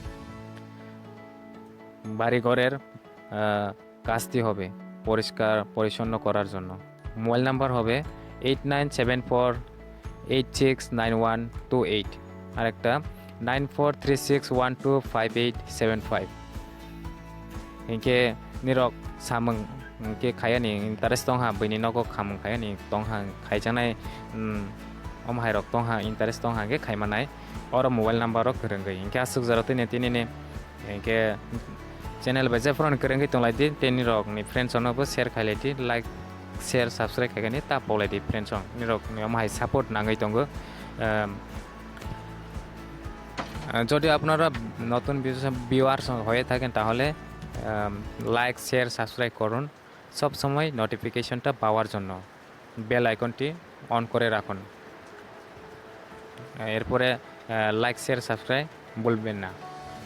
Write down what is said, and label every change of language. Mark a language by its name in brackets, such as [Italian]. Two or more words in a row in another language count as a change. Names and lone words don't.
[Bangla] বাড়িঘরের কাজটি হবে পরিষ্কার পরিচ্ছন্ন করার জন্য। মোবাইল নাম্বার হবে 8974869128 আর একটা 9436125875। [Kok Borok] हिंखे nirok samung ke khayani interest tongha bini nogo khamung khayani tongha khaijanai hai rok tongha interest tongha ke khaimanai or [English] mobile number [Kok Borok] rok krengai hinke asuk jarate ne tinini hinke channel baje phron krengai tonglaidi nirok ni friends ono bo share khailati [English] like share subscribe [Kok Borok] khaigani ta polaidi friends on nirok ni hai support nangai tongo। [Bangla] যদি আপনারা নতুন ভিউয়ার্স হয়ে থাকেন তাহলে [English] like share subscribe [Bangla] করুন, সব সময় নোটিফিকেশনটা পাওয়ার জন্য বেল আইকনটি অন করে রাখুন। এরপরে [English] like share subscribe [Bangla] বলবেন না।